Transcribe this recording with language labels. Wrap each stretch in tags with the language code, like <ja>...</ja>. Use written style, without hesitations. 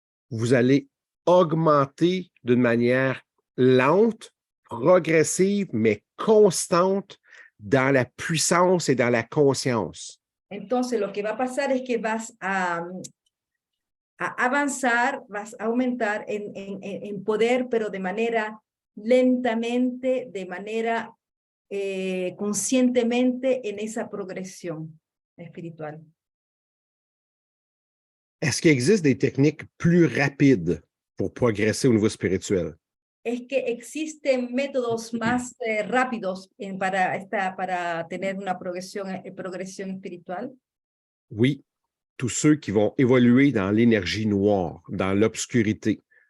<fr>vous allez augmenter d'une manière lente, progressive, mais constante dans la puissance et dans la conscience.</fr> <es>Entonces, lo que va a pasar es que vas a avanzar, vas a aumentar en poder, pero de manera lentamente, de manera conscientemente en esa progresión espiritual.</es> <fr>Est-ce qu'il existe des techniques plus rapides pour progresser au niveau spirituel?</fr> <es>Es que existen métodos más rápidos para tener una progresión espiritual.</es> <fr>Oui, tous ceux qui vont évoluer dans l'énergie noire, dans l'obscurité.</fr>